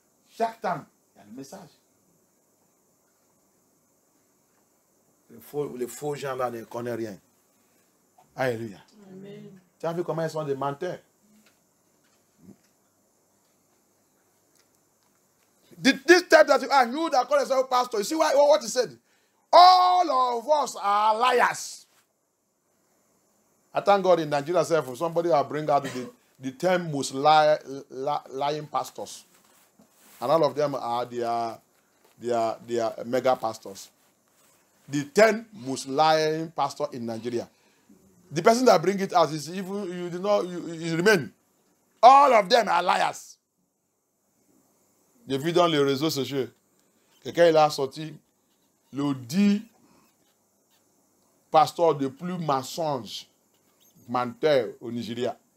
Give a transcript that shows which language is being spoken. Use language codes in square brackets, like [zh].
[fr] Chaque temps, il y a le message. Les faux gens là ne connaissent rien. Alléluia. Amen. Tu as vu comment ils sont des menteurs? [en] This type that you that call yourself pastor, you see what he said? All of us are liars. I thank God in Nigeria, somebody will bring out the 10 most lying pastors. And all of them are their mega pastors. The 10 most lying pastors in Nigeria. The person that bring it out is even you remain. All of them are liars. [fr] J'ai vu dans les réseaux sociaux, quelqu'un il a sorti le 10 pasteurs de plus mensonges, menteurs au Nigeria.